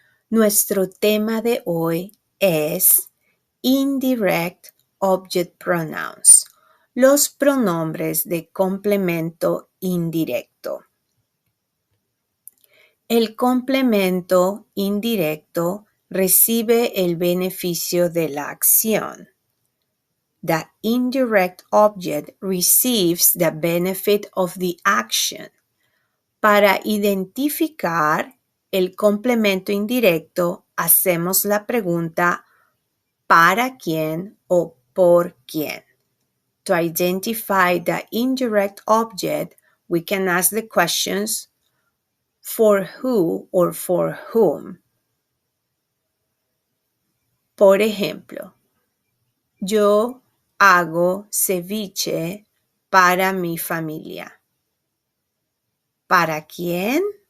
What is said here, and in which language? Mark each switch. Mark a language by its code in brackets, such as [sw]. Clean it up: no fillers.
[es] Nuestro tema de hoy es [en] Indirect Object Pronouns, [es] los pronombres de complemento indirecto. El complemento indirecto recibe el beneficio de la acción. [en] The indirect object receives the benefit of the action. [es] Para identificar el complemento indirecto, hacemos la pregunta ¿para quién o por quién? [en] To identify the indirect object, we can ask the questions for who or for whom. [es] Por ejemplo, yo hago ceviche para mi familia. ¿Para quién?